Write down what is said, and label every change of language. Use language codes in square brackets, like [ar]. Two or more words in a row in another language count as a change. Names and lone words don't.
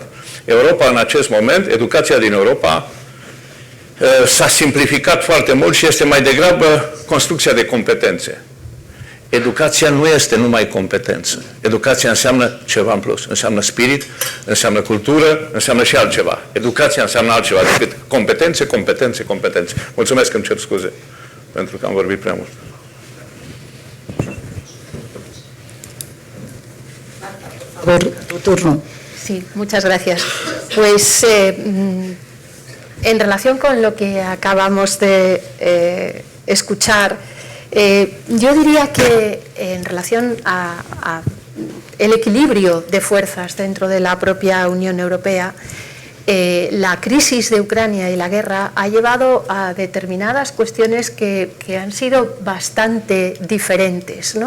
[ro] Europa, în acest moment, educația din Europa s-a simplificat foarte mult și este mai degrabă construcția de competențe. Educația nu este numai competență. Educația înseamnă ceva în plus. Înseamnă spirit, înseamnă cultură, înseamnă și altceva. Educația înseamnă altceva decât competențe, competențe, competențe. Mulțumesc, îmi cer scuze pentru că am vorbit prea mult. [es] Tu turno. Sí, muchas gracias. Pues en relación con lo que acabamos de escuchar, yo diría que en relación a el equilibrio de fuerzas dentro de la propia Unión Europea, la crisis de Ucrania y la guerra ha llevado a determinadas cuestiones que han sido bastante diferentes, ¿no?